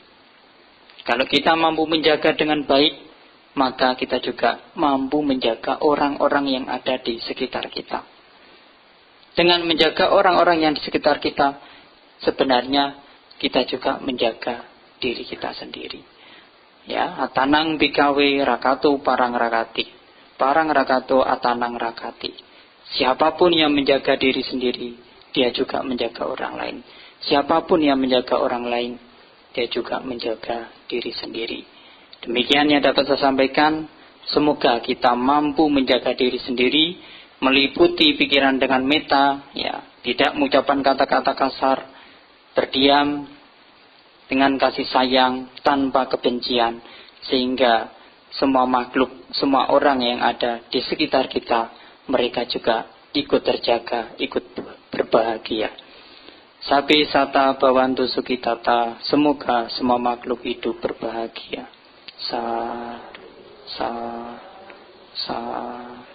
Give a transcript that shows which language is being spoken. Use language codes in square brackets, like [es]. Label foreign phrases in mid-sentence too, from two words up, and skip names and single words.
[id] Kalau kita mampu menjaga dengan baik, maka kita juga mampu menjaga orang-orang yang ada di sekitar kita. Dengan menjaga orang-orang yang di sekitar kita, sebenarnya kita juga menjaga diri kita sendiri. Ya, [pi] atanang bikawe rakatu parang rakati. Parang rakatu atanang rakati. [id] Siapapun yang menjaga diri sendiri, dia juga menjaga orang lain. Siapapun yang menjaga orang lain, dia juga menjaga diri sendiri. Demikian yang dapat saya sampaikan. Semoga kita mampu menjaga diri sendiri, meliputi pikiran dengan meta, ya, tidak mengucapkan kata-kata kasar, berdiam dengan kasih sayang tanpa kebencian, sehingga semua makhluk, semua orang yang ada di sekitar kita, mereka juga ikut terjaga, ikut berbahagia. [pi] Sabi sata bawantu sukitata, [id] semoga semua makhluk hidup berbahagia. Sa